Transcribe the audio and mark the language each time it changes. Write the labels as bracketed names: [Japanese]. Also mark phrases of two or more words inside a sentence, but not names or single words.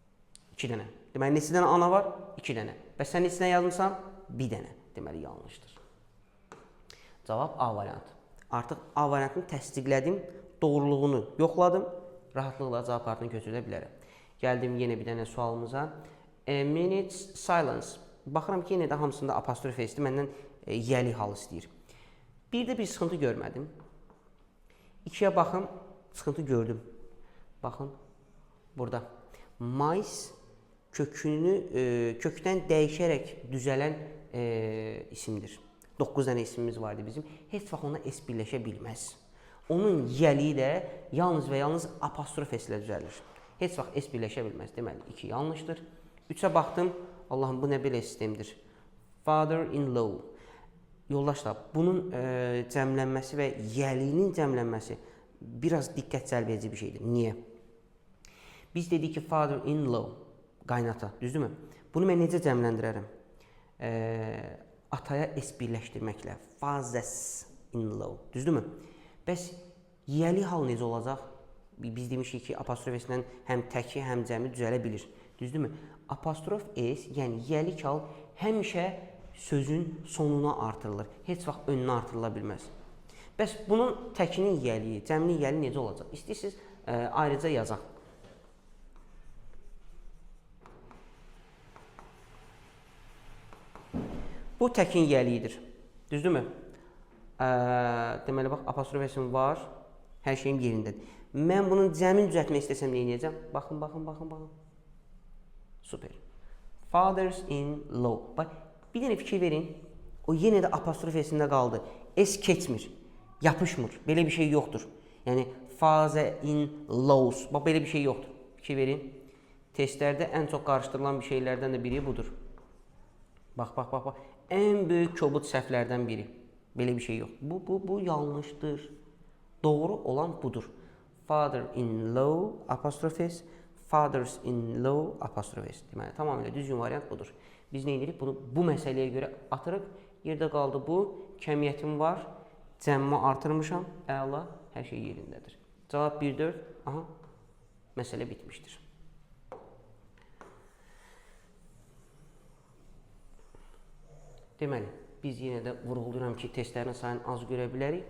[Azerbaijani] Deməli, neçə dənə ana var? 2 dənə. Bəs sən neçə dənə yazmısan? 1 dənə. Deməli yanlışdır. Cavab A variantı. Artıq A variantını təsdiqlədim, doğruluğunu yoxladım, rahatlıqla cavab kartını köçürdə bilərəm. Gəldim yenə bir dənə sualımıza. [English] A minute silence. [Azerbaijani] Baxıram ki, yenə də hamısında apostrof S-dir, məndən yəli hal istəyir. Bir də bir sıxıntı görmədim. 2-yə baxım, sıxıntı gördüm. Baxın, burada. Mais kökdən dəyişərək düzələn isimdir. 9 dənə ismimiz vardı bizim. Heç vaxt ona S birləşə bilməz. Onun yəliyi də yalnız və yalnız apostrof S ilə düzəlir. Heç vaxt S birləşə bilməz. Deməli, 2 yanlışdır. 3-ə baxdım. Allahım, bu nə belə sistemdir? [English] Father-in-law. [Azerbaijani] Yoldaşlar, bunun cəmlənməsi və yəliyinin cəmlənməsi biraz diqqət cəlb edici bir şeydir. Niyə? Biz dedik ki, [English] father-in-law, [Azerbaijani] qaynata, düzdürmü? Bunu mən necə cəmləndirərəm? Ataya S birləşdirməklə, [English] fathers-in-law, [Azerbaijani] düzdürmü? Bəs yəli hal necə olacaq? Biz demişik ki, apostrof S-lə həm təki, həm cəmi düzələ bilir, düzdürmü? Apostrof S, yəni yəlik hal həmişə sözün sonuna artırılır, heç vaxt önünə artırıla bilməz. Bəs bunun təkinin yəliyi, cəminin yəliyi necə olacaq? İstəyirsiniz, ayrıca yazaq. Bu təkin yəliyidir, düzdürmü? Deməli, bax, apostrof S-im var, hər şeyim yerindədir. Mən bunun cəmini düzəltmək istəsəm, nə edəcəm? Baxın, baxın, baxın, baxın. [English] Super. Fathers-in-law. [Azerbaijani] Bir dənə fikir verin, o yenə də apostrof S-ində qaldı. S keçmir, yapışmır, belə bir şey yoxdur. Yəni, [English] father-in-laws, [Azerbaijani] bax, belə bir şey yoxdur. Fikir verin, testlərdə ən çox qarışdırılan bir şeylərdən də biri budur. Bax, bax, bax, bax. Ən böyük kobud səhvlərdən biri. Belə bir şey yox. Bu yanlışdır. Doğru olan budur. Father-in-law, apostrof S, fathers-in-law, apostrof S. Deməli, tamamilə düzgün variant budur. Biz nə edirik? Bunu bu məsələyə görə atırıq. Yerdə qaldı bu. Kəmiyyətim var. Cəmmə artırmışam. Əla, hər şey yerindədir. Cavab 1-4. Aha, məsələ bitmişdir. Deməli, biz yenə də vurğuluyorum ki, testlərin sayını az görə bilərik.